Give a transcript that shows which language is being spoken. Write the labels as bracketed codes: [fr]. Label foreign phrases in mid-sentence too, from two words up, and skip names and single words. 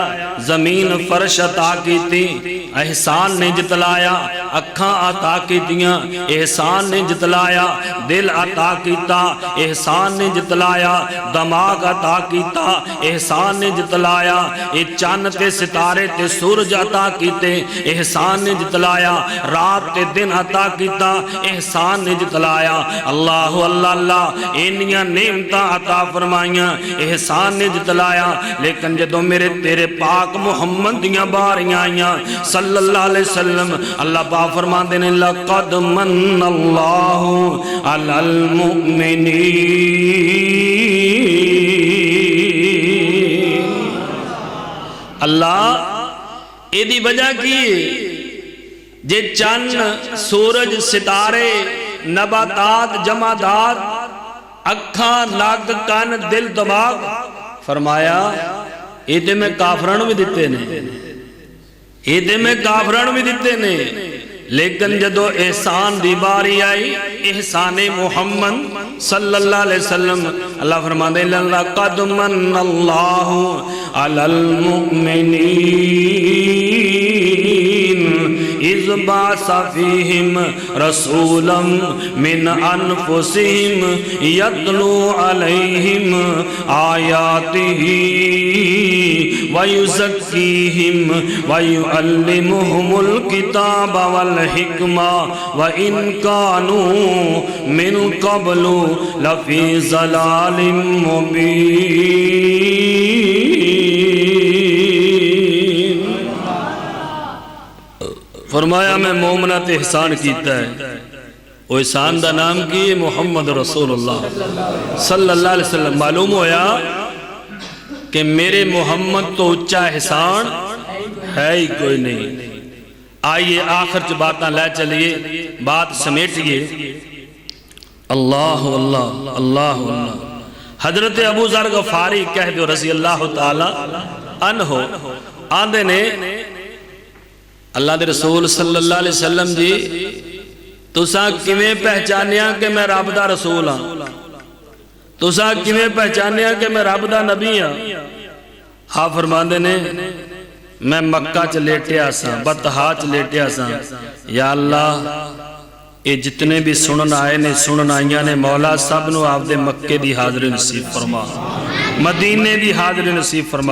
[pa] زمین فرش عطا کیتی، احسان نہ جتلایا، اکھاں عطا کیتیاں، احسان نہ جتلایا، دل عطا کیتا، احسان نہ جتلایا، دماغ عطا کیتا، احسان نہ جتلایا، یہ چن تے ستارے تے سورج عطا کیتے، احسان نہ جتلایا، رات تے دن عطا کیتا، احسان نہ جتلایا. اللہ اللہ اللہ. انیاں نعمتاں عطا فرمائیاں، احسان نہ جتلایا. لیکن جدوں میرے تیرے پاک محمد دیاں واریاں آئیاں [ar] صلى الله عليه وسلم, [pa] اللہ پاک فرماندے نے [ar] لقد منّ الله على المؤمنين. [pa] اللہ ایدی وجہ کی جے چن سورج ستارے نباتات جمادات اکھاں نک کن دل دماغ فرمایا یہ میں کافراں بھی دتے نے، یہ میں کافراں بھی دتے نے. لیکن جدوں احسان دی واری آئی، احسانِ محمد [ar] صلى الله عليه وسلم, [pa] اللہ فرماندے [ar] لقد منّ الله على المؤمنين إذ بعث فيهم رسولا من أنفسهم يتلو عليهم آياته ويزكيهم ويعلمهم الكتاب والحكمة وإن كانوا من قبل لفي ضلال مبين. [pa] فرمایا میں مومناں تے احسان کیتا ہے. وہ احسان کا نام کی [ar] محمد رسول الله صلى الله عليه وسلم. [pa] معلوم ہویا کہ میرے محمد توں اچا احسان ہے ہی کوئی نہیں. [ur] آئیے آخر چ باتیں لے چلیے، بات سمیٹیے. [pa] اللہ اللہ اللہ اللہ. حضرت ابو ذر غفاری کہ دو [ar] رضي الله تعالى عنه [pa] آندے نے اللہ دے رسول [ar] صلى الله عليه وسلم [pa] جی تساں کیویں پہچانیا کہ میں رب دا رسول ہاں، تساں کیویں پہچانیا کہ میں رب دا نبی ہاں. آپ فرماندے نے میں مکہ چ لیٹیا سا، بطحا چ لیٹیا سا. یا اللہ یہ جتنے بھی سنن آئے نے سنن آئیاں نے مولا سب نوں آپدے مکے دی حاضری نصیب فرما، مدینے دی حاضری نصیب فرما.